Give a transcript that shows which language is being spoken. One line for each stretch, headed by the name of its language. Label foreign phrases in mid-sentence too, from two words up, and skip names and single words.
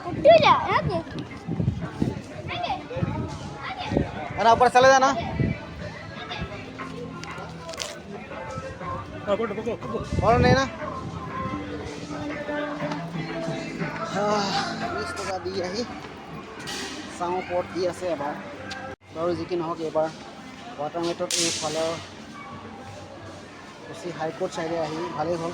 Hindi: कुठूला आगे ना ऊपर चले जाना। और नहीं ना
Assamese: 20 टका দি আহি চাওঁ পথ দি আছে এবাৰ বাৰু যি কি নহওক এবাৰ
English: water metro
Assamese: এইফালৰ কোচি হাইকোৰ্ট চাইডে আহি ভালেই হ'ল।